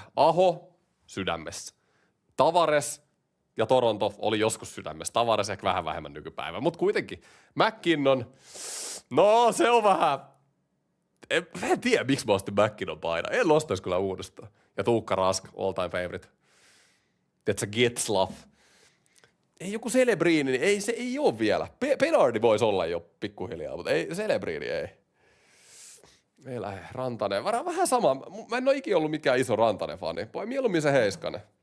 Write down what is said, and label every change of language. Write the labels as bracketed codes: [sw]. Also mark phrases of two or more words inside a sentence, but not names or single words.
[fi] Aho, sydämessä. Tavares ja Toronto oli joskus sydämessä. Tavares ehkä vähän vähemmän nykypäivä, mutta kuitenkin. McKinnon, no se on vähän... En tiedä, miksi mä ostin McKinnon paidan. En ostaisi kyllä uudestaan. Ja Tuukka Rask, [en] all time favorite. [fi] Tiedätkö, Getzlaff. Ei joku Celebriini, niin se ei ole vielä. Penardi voisi olla jo pikkuhiljaa, mutta ei, Celebriini ei. Ei lähde. Rantanen. Vähän sama. Mä en ole ikinä ollut mikään iso Rantanen-fani. Voi mieluummin se Heiskanen.